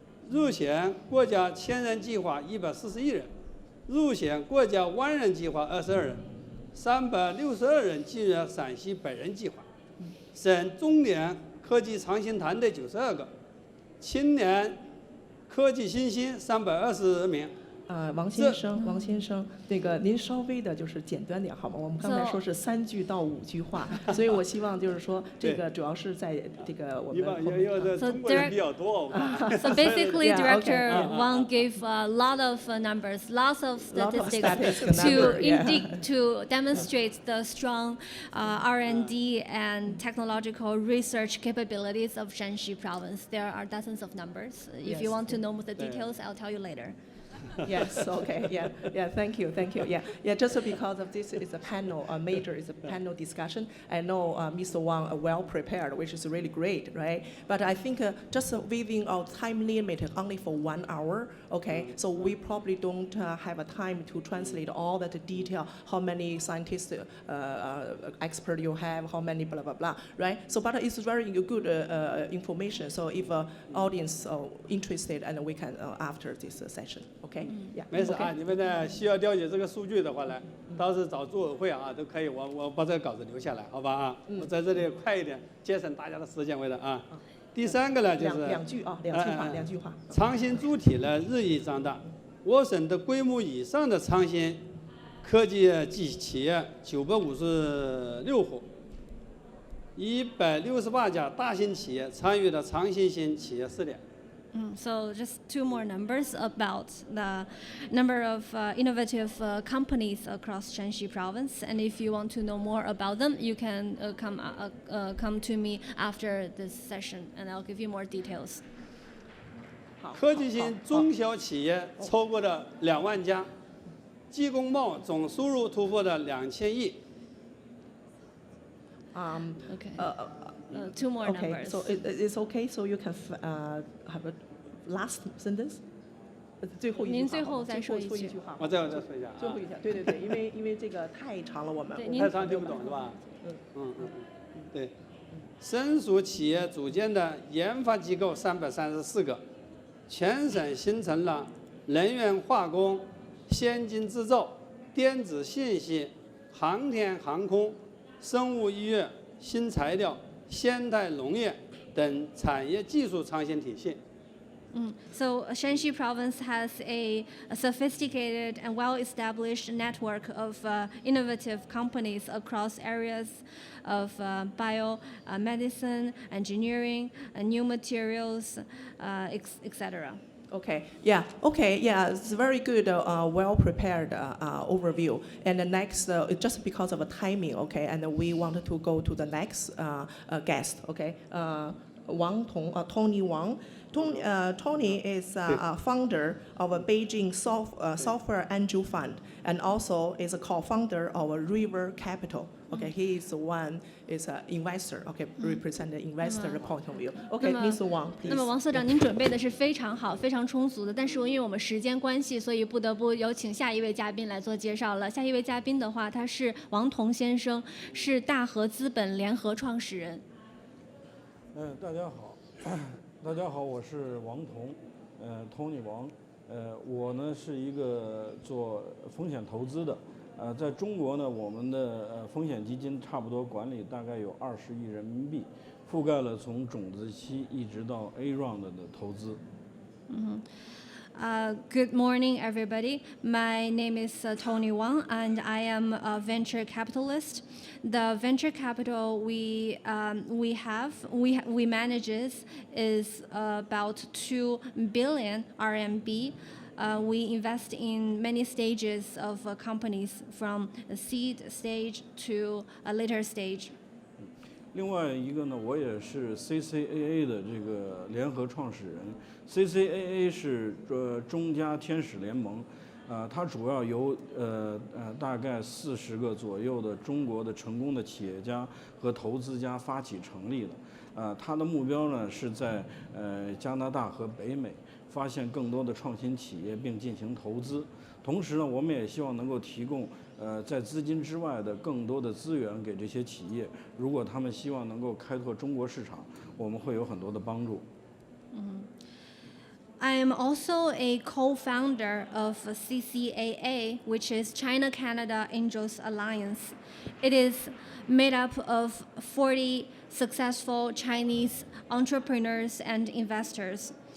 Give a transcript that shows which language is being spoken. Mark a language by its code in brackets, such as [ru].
[zh] 入选国家千人计划141人，入选国家万人计划22人，362人进入陕西百人计划，省重点科技创新团队92个，青年科技新星320名。王先生，那个您稍微的就是简单点好吗？我们刚才说是3句到5句话，所以我希望就是说这个主要是在这个我们。中国人比较多。 [en] So basically, Director Wang gave a lot of numbers, lots of statistics to demonstrate the strong R&D and technological research capabilities of Shanxi province. There are dozens of numbers. If you want to know the details, I'll tell you later. Yes. Okay. Yeah. Thank you. Yeah. Just because of this is a panel, is a panel discussion. I know Mr. Wang are well prepared, which is really great, right? But I think just within our time limit, only for 1 hour. Okay. So we probably don't have a time to translate all that detail. How many scientists, expert you have? How many blah blah blah, right? So, but it's very good information. So, if audience interested, and we can after this session. Okay. [zh] 没事啊，你们呢需要了解这个数据的话呢，到时找组委会啊都可以，我把这个稿子留下来，好吧啊？我在这里快一点，节省大家的时间为了啊。第3个呢就是两句话。创新主体呢日益壮大，我省的规模以上的创新科技企业956户，168家大型企业参与了创新型企业试点。 [en] So just 2 more numbers about the number of innovative companies across Shanxi province. And if you want to know more about them, you can come to me after this session, and I'll give you more details. [zh] 科技型中小企业超过了2万家，技工贸总收入突破了2000亿。 [en] 2 more okay, numbers. So it's okay. So you can have a last sentence. [zh] 您最后再说一句话。我再说一下。最后一下，对，因为这个太长了，我们太长听不懂是吧？对，省属企业组建的研发机构334个，全省形成了能源化工、先进制造、电子信息、航天航空、生物医药、新材料、现代农业等产业技术创新体系。 [en] So Shanxi Province has a sophisticated and well-established network of innovative companies across areas of medicine, engineering, new materials, etc. Okay, yeah, it's very good, well-prepared overview. And the next, just because of the timing, okay, and we wanted to go to the next guest, okay, Tony Wang. Tony is a founder of a Beijing software angel fund, and also is a co-founder of a River Capital. Okay, he is one is an investor. Okay, represent the investor point of view. Okay, Ms. Wang, please. [zh] 那么王所长，您准备的是非常好、非常充足的，但是因为我们时间关系，所以不得不有请下一位嘉宾来做介绍了。下一位嘉宾的话，他是王彤先生，是大和资本联合创始人。大家好，大家好，我是王彤，Tony 王，我呢是一个做风险投资的，在中国呢，我们的风险基金差不多管理大概有20亿人民币，覆盖了从种子期一直到 A round 的投资。 [en] Good morning, everybody. My name is Tony Wang, and I am a venture capitalist. The venture capital we manages is about 2 billion RMB. We invest in many stages of companies, from a seed stage to a later stage. [zh] 另外一个呢，我也是 CCAA 的这个联合创始人。 CCAA 是中加天使联盟，它主要由大概40个左右的中国的成功的企业家和投资家发起成立的。它的目标呢是在加拿大和北美发现更多的创新企业并进行投资。同时呢，我们也希望能够提供在资金之外的更多的资源给这些企业。如果他们希望能够开拓中国市场，我们会有很多的帮助。 [en] I am also a co-founder of CCAA, which is China-Canada Angels Alliance. It is made up of 40 successful Chinese entrepreneurs and investors.